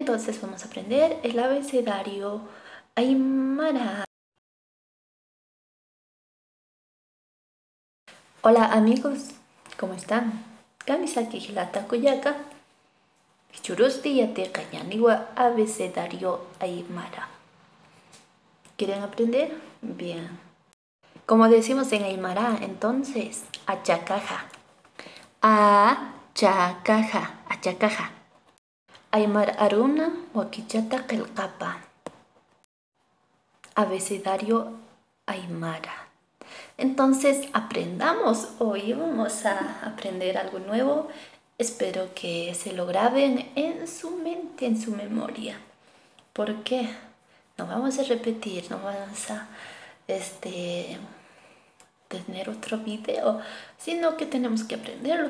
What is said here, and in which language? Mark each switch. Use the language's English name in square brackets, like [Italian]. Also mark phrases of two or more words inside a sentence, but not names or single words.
[Spanish] Entonces vamos a aprender el abecedario aymara. Hola amigos, ¿cómo están? [Aymara] Kamisaki hilata kuyaka. Churusti yate kañaniwa [Spanish] abecedario aymara. ¿Quieren aprender? Bien. Como decimos en aymara, entonces, achacaja. [Aymara] Achacaja, achacaja. Aymara aruna wakichata qilqapa. [Spanish] Abecedario aymara. Entonces aprendamos. Hoy vamos a aprender algo nuevo. Espero que se lo graben en su mente, en su memoria. ¿Por qué? No vamos a repetir, no vamos a tener otro video, sino que tenemos que aprenderlo